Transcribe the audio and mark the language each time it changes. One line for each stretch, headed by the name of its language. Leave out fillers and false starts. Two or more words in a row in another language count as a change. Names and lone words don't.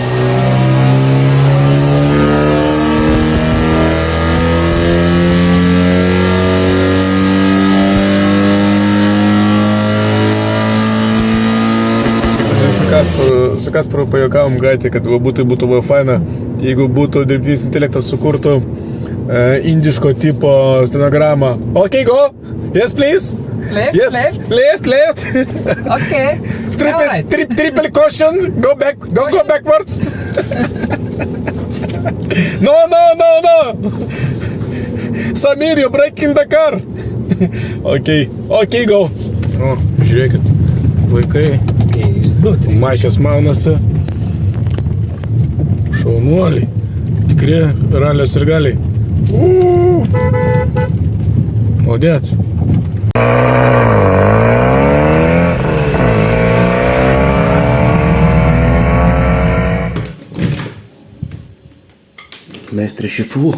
Lithuanian: Su Kasparu pajuokavom gaitį, kad būtų buvę faina, jeigu būtų dirbtinis intelektas sukurtų indiško tipo stenogramą.
English: Okay, go! Yes, please! Left, yes. left. Left. Okay. Triple caution. Go back. Go backwards. No. Samir, you're breaking the car. Okay, go.
Lithuanian: O, žiūrėkit. Vaikai. Maikės maunasi. Šaunuoliai. Tikri ralio sirgaliai.
Russian: Молодец.
Lithuanian: Meistre šifų.